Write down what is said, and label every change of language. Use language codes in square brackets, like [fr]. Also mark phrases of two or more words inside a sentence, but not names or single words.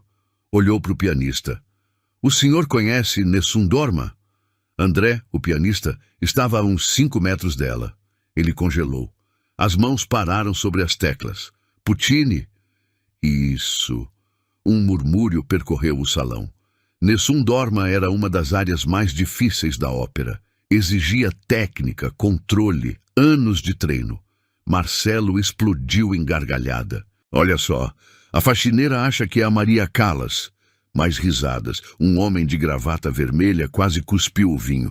[pt] Olhou para o pianista. O senhor conhece Nessun Dorma? André, o pianista, estava a uns 5 metros dela. Ele congelou. As mãos pararam sobre as teclas. Puccini? Isso. Um murmúrio percorreu o salão. Nessun Dorma era uma das áreas mais difíceis da ópera. Exigia técnica, controle, anos de treino. Marcelo explodiu em gargalhada. Olha só, a faxineira acha que é a Maria Callas. Mais risadas. Um homem de gravata vermelha quase cuspiu o vinho.